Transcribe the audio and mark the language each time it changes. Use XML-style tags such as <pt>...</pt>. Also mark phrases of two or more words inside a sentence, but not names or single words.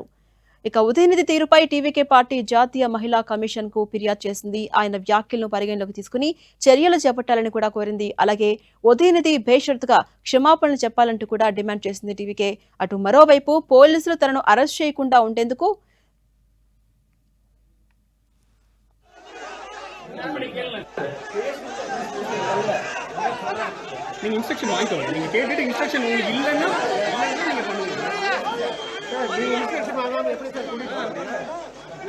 <te>ఇక ఉదయనిధి తీరుపై టీవీకే పార్టీ జాతీయ మహిళా కమిషన్ కు ఫిర్యాదు చేసింది. ఆయన వ్యాఖ్యలను పరిగణలోకి తీసుకుని చర్యలు చేపట్టాలని కూడా కోరింది. అలాగే ఉదయనిధి బేషరతుగా క్షమాపణలు చెప్పాలంటూ కూడా డిమాండ్ చేసింది టీవీకే. అటు మరోవైపు పోలీసులు తనను అరెస్ట్ చేయకుండా ఉండేందుకు</te> <ta>நீங்க இன்ஸ்ட்ரக்ஷன் வாங்கிக்கோங்க. நீங்க கேட்டுட்டு இன்ஸ்ட்ரக்ஷன் உங்களுக்கு இல்லைன்னா நீங்க பண்ணுவீங்க. சார் நீங்க இன்ஸ்ட்ரக்ஷன் வாங்காம எப்படி சார் கூட்டிட்டு</ta>